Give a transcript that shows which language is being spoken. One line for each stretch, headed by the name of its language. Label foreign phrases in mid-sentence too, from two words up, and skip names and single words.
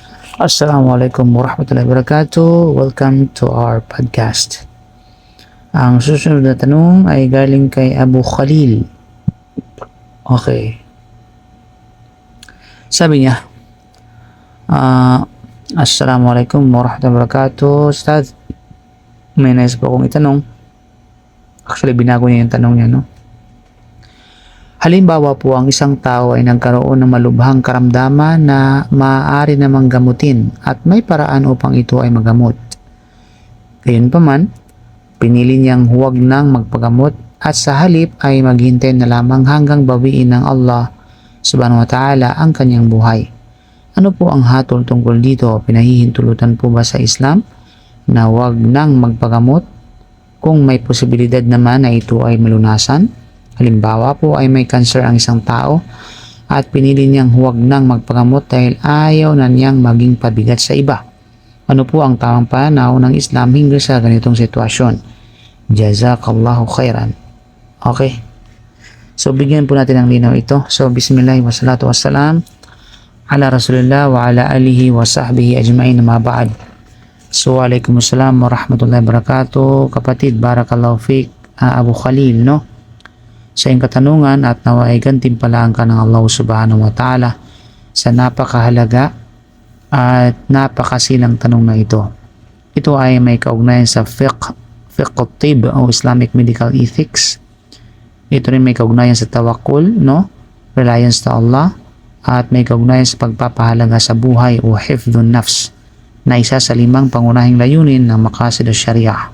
Arabic: السلام عليكم ورحمة الله وبركاته.
English: Welcome to our podcast.
Filipino: Ang susunod na tanong ay galing kay Abu Khalil. Okay. Sabi niya,
Arabic: السلام عليكم ورحمة الله وبركاته.
Filipino: Ustaz, may nais po akong itanong. Actually, binago niya yung tanong niya, no? Halimbawa po, ang isang tao ay nagkaroon ng malubhang karamdaman na maaari namang gamutin at may paraan upang ito ay magamot. Gayunpaman, pinili niyang huwag nang magpagamot at sa halip ay maghintay na lamang hanggang bawiin ng Allah
Arabic: سبحانه وتعالى
Filipino: ang kanyang buhay. Ano po ang hatol tungkol dito? Pinahihintulutan po ba sa Islam na huwag nang magpagamot kung may posibilidad naman na ito ay malunasan? Halimbawa po ay may cancer ang isang tao at pinili niyang huwag nang magpagamot dahil ayaw na niyang maging pabigat sa iba. Ano po ang tamang pananaw ng Islam hinggil sa ganitong sitwasyon?
Arabic: جزاك الله خيرا.
Filipino: Okay. So bigyan po natin ng linaw ito.
Arabic: So بسم الله و الصلاة والسلام على رسول الله و على آله و صحبه أجمعين أما بعد. So وعليكم السلام ورحمة الله وبركاته.
Filipino: Kapatid,
Arabic: بارك الله فيك,
Filipino: Abu Khalil, no? Sa iyong katanungan at nawa ay gantimpalaan ka ng Allah
Arabic: سبحانه وتعالى
Filipino: sa napakahalaga at napakasilang tanong na ito. Ito ay may kaugnayan sa
Arabic: فقه الطب
Filipino: o
English: Islamic medical ethics.
Filipino: Ito rin may kaugnayan sa tawakkul, no? Reliance sa Allah, at may kaugnayan sa pagpapahalaga sa buhay o
Arabic: حفظ النفس
Filipino: na isa sa 5 pangunahing layunin ng
Arabic: مقاصد الشريعة.